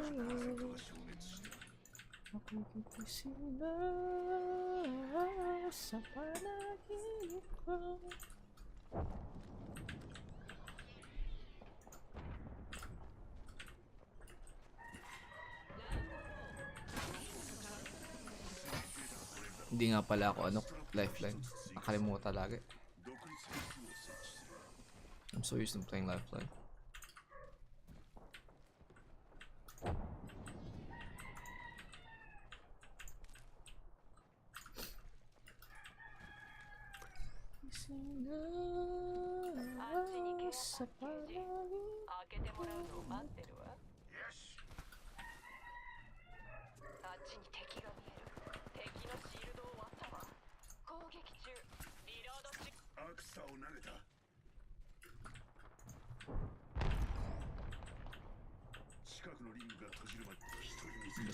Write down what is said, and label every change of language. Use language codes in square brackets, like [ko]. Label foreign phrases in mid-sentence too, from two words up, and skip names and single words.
[tl] Ako'y gigising na sa panaginip ko. Hindi nga pala ako lifeline. Nakalimutan lagi. [en] I'm so used to playing lifeline. [tl] Sa panangin ko. [ja] アクサを投げた。近くのリングが閉じるまで一人見つけ